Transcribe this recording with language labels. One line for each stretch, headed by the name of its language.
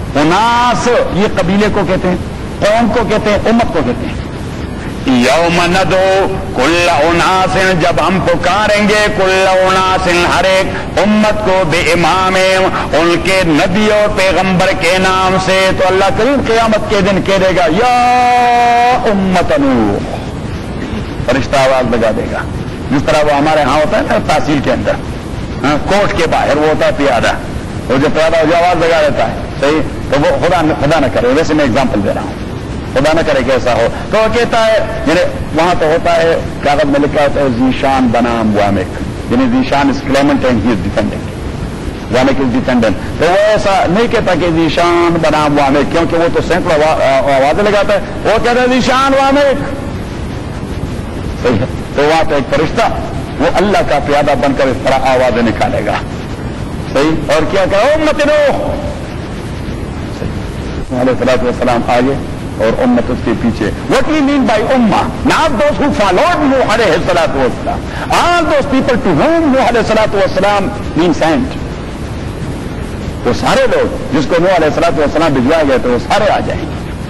Urdu: اناس یہ قبیلے کو کہتے ہیں، قوم کو کہتے ہیں، امت کو کہتے ہیں.
Arabic: یوم ندعو کل اناس،
Urdu: جب ہم پکاریں گے کل اناس، ہر ایک امت کو بے امام، ان کے نبی اور پیغمبر کے نام سے. تو اللہ کریم قیامت کے دن کہہ دے گا یا امت نوح، فرشتہ آواز لگا دے گا. جس طرح وہ ہمارے ہاں ہوتا ہے نا تحصیل کے اندر، کوٹ کے باہر وہ ہوتا ہے پیادہ، وہ جو پیادہ ہو جو آواز لگا دیتا ہے، صحیح. تو وہ خدا نہ کرے، ویسے میں اگزامپل دے رہا ہوں، خدا نہ کرے کہ ایسا ہو. تو وہ کہتا ہے یعنی وہاں تو ہوتا ہے کاغذ میں لکھا ہوتا ہے ذیشان بنام وامک، یعنی
English: Zeeshan is claimant and he is defending, Wamiq is defendant.
Urdu: تو وہ ایسا نہیں کہتا کہ ذیشان بنام وامک، کیونکہ وہ تو سینکڑوں آوازیں لگاتا ہے. وہ کہتا ہے ذیشان وامک، صحیح ہے. تو وہاں تو ایک فرشتہ وہ اللہ کا پیادہ بن کر اس طرح آوازیں نکالے گا، صحیح. اور کیا کہ امت نوح، علیہ الصلوۃ والسلام آگے اور امت اس کے پیچھے.
English: What we mean by ummah, not those who followed Nuh alayhi salatu wassalam, all those people to whom Nuh alayhi salatu wassalam means sent.
Urdu: وہ سارے لوگ جس کو نوح علیہ الصلوۃ والسلام بھجوائے گئے تو وہ سارے آ جائیں گے.